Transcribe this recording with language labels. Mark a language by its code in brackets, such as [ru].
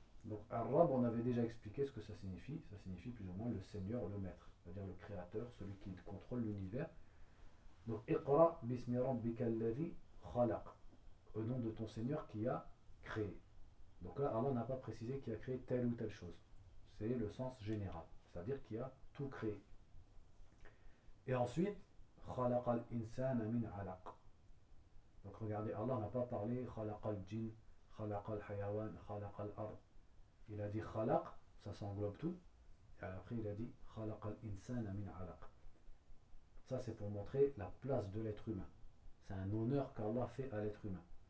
[fr] Donc, Arab, on avait déjà expliqué ce que ça signifie. Ça signifie plus ou moins le Seigneur, le Maître, c'est-à-dire le Créateur, celui qui contrôle l'univers. Donc, [ar] Iqra Bismi Rabbik Allavi khalaq. [fr] Au nom de ton Seigneur qui a créé. Donc là, Allah n'a pas précisé qui a créé telle ou telle chose. C'est le sens général. C'est-à-dire qui a tout créé. Et ensuite, [ar] خلق الإنسان من علق. [fr] Donc regardez, Allah n'a pas parlé [ar] خلق الجن, خلق الحيوان, خلق الأرض. [fr] Il a dit خلق, ça s'englobe tout. Et après, il a dit [ar] خلق الإنسان من علق. [fr] Ça, c'est pour montrer la place de l'être humain. C'est un honneur qu'Allah fait à l'être humain.